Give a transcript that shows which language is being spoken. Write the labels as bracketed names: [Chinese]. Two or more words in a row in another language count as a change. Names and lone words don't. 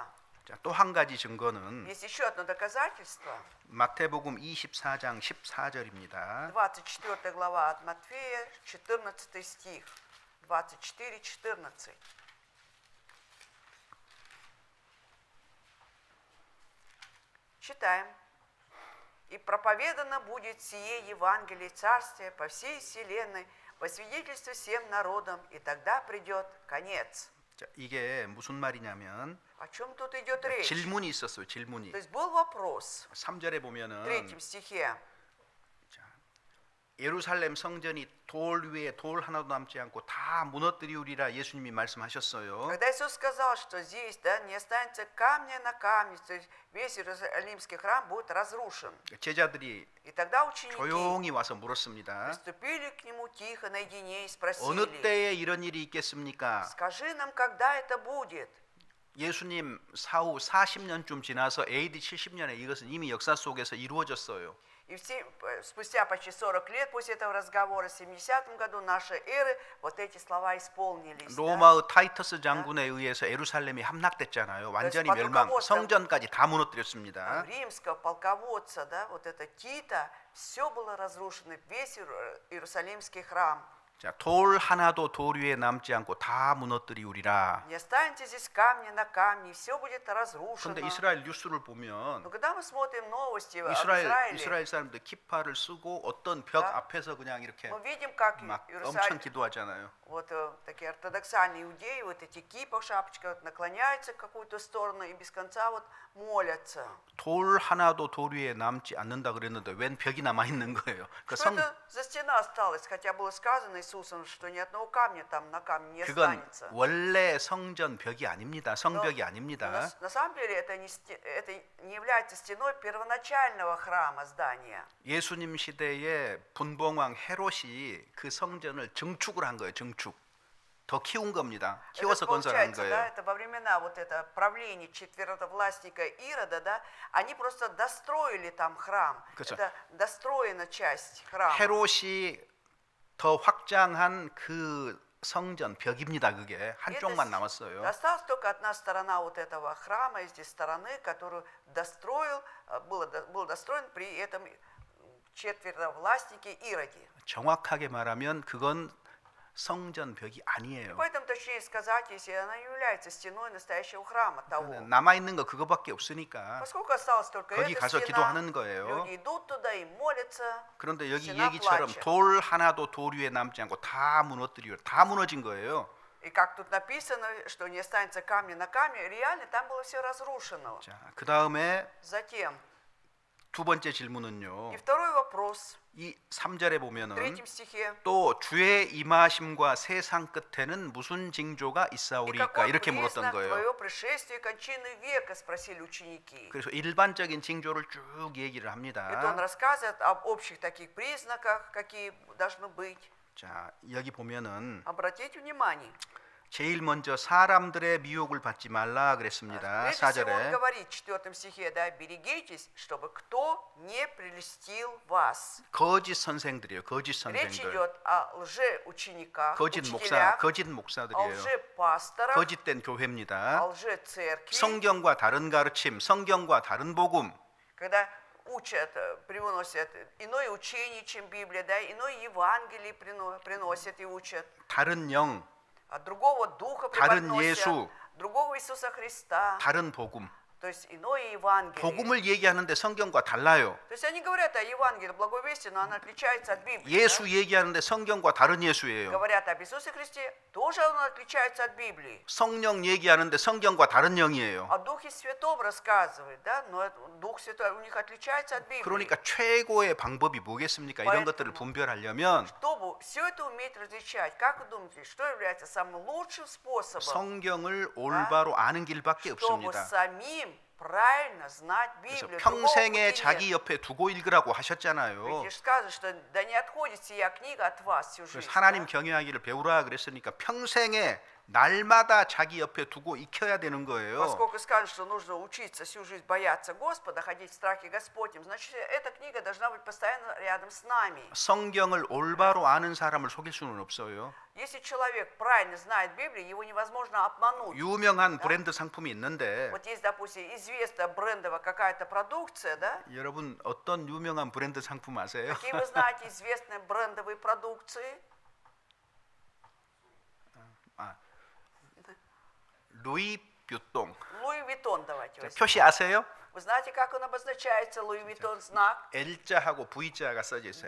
[Korean] 자, 또 한 가지 증거는 [Russian] Есть еще одно доказательство. [Korean] 마태복음 24장 14절입니다. [Russian] 24 глава от Матфея, 14 стих. 24-14. Читаем. «И проповедано будет сие Евангелие Царствия по всей вселенной, во свидетельство всем народам, и тогда придет конец». [Korean] 자, 이게 무슨 말이냐면 [Russian] О чем тут идет речь? [Korean] 질문이 있었어요. 질문이. [Russian] То есть был вопрос [Korean] 3절에 [Russian] в [Korean] 보면은 [Russian] 3 стихе. [Korean] 예루살렘 성전이 돌 위에 돌 하나도 남지 않고 다 무너뜨리우리라 예수님이 말씀하셨어요. [Russian] Когда Иисус сказал, что здесь, да, не останется камня на камне, то есть весь Иерусалимский храм будет разрушен. [Korean] 제자들이 [Russian] И тогда ученики [Korean] 조용히 와서 물었습니다. [Russian] приступили к нему тихо наедине и [Korean] 어느 [Russian] спросили: [Korean] 때에 이런 일이 있겠습니까? [Russian] скажи нам, когда это будет? [Korean] 예수님 사후 40년쯤 지나서 AD 70년에 이것은 이미 역사 속에서 이루어졌어요. [Russian] И спустя почти 40 лет после этого разговора, в 70 году нашей эры, вот эти слова исполнились. Да? [Korean] 로마의 타이터스 장군에 의해서 예루살렘이 함락됐잖아요. 완전히 멸망, 성전까지 다 무너뜨렸습니다. [Russian] Римского полководца, да, вот это Тита, все было разрушено, весь Иерусалимский храм. [Korean] 자, 돌 하나도 돌 위에 남지 않고 다 무너뜨리우리라. [Russian] Не останется здесь камня на камне, все будет разрушено. [Korean] 그런데 이스라엘 뉴스를 보면 [Russian] Но когда мы смотрим новости об [Korean] 이스라엘 [Russian] Израиле, [Korean] 사람들 키파를 쓰고 어떤 벽 [Russian] Да. [Korean] 앞에서 그냥 이렇게 [Russian] мы видим, как [Korean] 막 엄청 [Russian] Иерусалим, [Korean] 기도하잖아요. [Russian] вот такие ортодоксальные иудеи, вот эти кипа, шапочка, вот, наклоняются в какую-то сторону и без конца вот молятся. [Korean] 돌 하나도 돌 위에 남지 않는다 그랬는데 웬 벽이 남아 있는 거예요. 그 [Russian] Что это за стена осталась? Хотя было сказано Иисусом, что ни одного камня там на камне не [Korean] 그건 [Russian] останется. [Korean] 원래 성전 벽이 아닙니다. 성벽이 [Russian] Но [Korean] 아닙니다. [Russian] на самом деле это не является стеной первоначального храма здания. [Korean] 예수님 시대에 분봉왕 헤롯이 그 성전을 증축을 한 거예요. 증축. 더 키운 겁니다. [Russian] Это [Korean] 키워서 건설한 [Russian] получается, да, [Korean] 거예요. [Russian] это во времена вот это правления четвертовластника Ирода, да, они просто достроили там храм. [Korean] 그렇죠. [Russian] Это достроена часть храма. [Korean] 헤롯이 더 확장한 그 성전 벽입니다. 그게 한쪽만 남았어요. [Russian] Осталась только одна сторона вот этого храма, из этой стороны, которую достроил, был достроен при этом четвертовластнике Ироде. [Korean] 정확하게 말하면 그건 성전 벽이 아니에요. [Russian] Поэтому точнее сказать, если она является стеной настоящего храма того. [Korean] 남아 있는 거 그거밖에 없으니까 [Russian] Поскольку осталась только [Korean] 거기 [Russian] эта [Korean] 가서 [Russian] стена, [Korean] 기도하는 거예요. [Russian] люди идут туда и молятся. [Korean] 그런데 여기 [Russian] стена [Korean] 얘기처럼 [Russian] плачет. [Korean] 돌 하나도 돌 위에 남지 않고 다 무너뜨리고 다 무너진 거예요. [Russian] И как тут написано, что не останется камня на камне, реально там было все разрушено. [Korean] 자, 그 다음에 [Russian] Затем, [Korean] 두 번째 질문은요. [Russian] и второй вопрос, [Korean] 이 3절에 [Russian] в [Korean] 보면은 [Russian] 3 стихе. [Korean] 또 주의 임하심과 세상 끝에는 무슨 징조가 [Russian] И [Korean] 있사오리까 [Russian] какой [Korean] 이렇게 물었던 [Russian] признак [Korean] 거예요. [Russian] твоего пришествия и кончины века, спросили ученики. [Korean] 그래서 일반적인 징조를 쭉 얘기를 [Russian] И то он [Korean] 합니다. [Russian] рассказывает об общих таких признаках, какие должны быть. [Korean] 자, 여기 보면은 [Russian] Обратите внимание. [Korean] 제일 먼저 사람들의 미혹을 받지 말라 그랬습니다. [Russian] Прежде всего он [Korean] 4절에 [Russian] говорит в 4 стихе, да, берегитесь, чтобы кто не прельстил вас. [Korean] 거짓 선생들이에요. 거짓 [Russian] Речь [Korean] 선생들. [Russian] идет о лжеучениках, [Korean] 거짓 목사, [Russian] учителях, [Korean] 거짓 [Russian] о [Korean] 목사들이에요. [Russian] лжепасторах, [Korean] 거짓된 [Russian] о [Korean] 교회입니다. [Russian] лжецеркви, [Korean] 성경과 다른 가르침, 성경과 다른 복음. [Russian] когда учат, привносят иное учение, чем Библия, да, иное Евангелие приносят и учат, [Korean] 다른 영, [Russian] от другого духа [Korean] 다른 [Russian] преподносят, [Korean] 예수, [Russian] другого Иисуса Христа, [Korean] 다른 복음. [Russian] То есть иное Евангелие. [Korean] 복음을 얘기하는데 성경과 달라요. [Russian] То есть они говорят о Евангелии, благой вести, но она отличается от Библии. [Korean] 예수 [Russian] да? [Korean] 얘기하는데 성경과 다른 예수예요. [Russian] Говорят об Иисусе Христе, тоже он отличается от Библии. [Korean] 성령 얘기하는데 성경과 다른 영이에요. [Russian] О Духе Святом рассказывает, да, но Дух Святой у них отличается от Библии. [Korean] 그러니까 최고의 방법이 뭐겠습니까? 이런 것들을 분별하려면 [Russian] Чтобы все это уметь различать, как вы думаете, что является самым лучшим способом, [Korean] 성경을 올바로 아는 길밖에 [Russian] чтобы [Korean] 없습니다. [Russian] самим правильно знать [Korean] 그래서 [Russian] Библию? [Korean] 평생에 [Russian] Другого пути [Korean] 자기 [Russian] нет. [Korean] 옆에 두고 읽으라고 하셨잖아요. [Russian] Ведь же сказано, что да не отходит сия книга от вас всю жизнь. [Korean] 그래서 하나님 [Russian] да? [Korean] 경외하기를 배우라 그랬으니까 평생에 날마다 자기 옆에 두고 익혀야 되는 거예요. [Russian] Поскольку сказано, что нужно учиться всю жизнь бояться Господа, ходить в страхе Господнем, значит, эта книга должна быть постоянно рядом с нами. [Korean] 성경을 올바로 아는 사람을 속일 수는 없어요. [Russian] Если человек правильно знает Библию, его невозможно обмануть. [Korean] 유명한 브랜드 상품이 있는데 [Russian] Вот есть, допустим, известная брендовая какая-то продукция, да? [Korean] 여러분 어떤 유명한 브랜드 상품 아세요? [Russian] Какие вы знаете известные брендовые продукции? [Korean] 루이 뷰똥. [Russian] Луи Виттон, давайте возьмем. [Korean] 표시 아세요? [Russian] Вы знаете, как он обозначается, Луи Виттон знак? [Korean] L자하고 V자가 써져 있어요.